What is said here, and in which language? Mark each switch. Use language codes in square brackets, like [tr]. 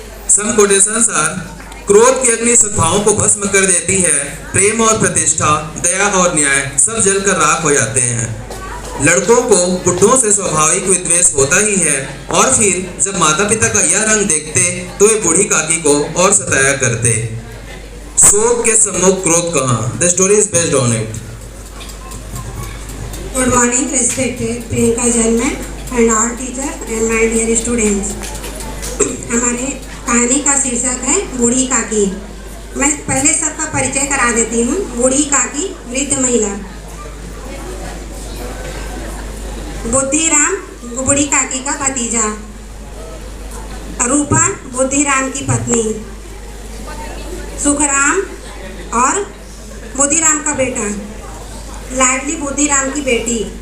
[en] some quotations are: [hi] क्रोध की अग्नि सद्भावों को भस्म कर देती है, प्रेम और प्रतिष्ठा, दया और न्याय सब जलकर राख हो जाते हैं। लड़कों को बुढ़ों से स्वाभाविक विद्वेष होता ही है, और फिर जब माता पिता का यह रंग देखते तो वे बूढ़ी काकी को और सताया करते। शोक के सम्मुख क्रोध कहाँ? [en] The story is based on it. Good morning, respected Priyanka Jalman and all teachers and my dear students. [hi] हमारे कहानी का शीर्षक है बूढ़ी काकी। मैं पहले सबका परिचय करा देती हूँ। बूढ़ी काकी वृद्ध महिला। बुद्धिराम बूढ़ी काकी का भतीजा, रूपा बुद्धिराम की पत्नी, सुखराम और बुद्धिराम का बेटा, लाडली बुद्धिराम की बेटी।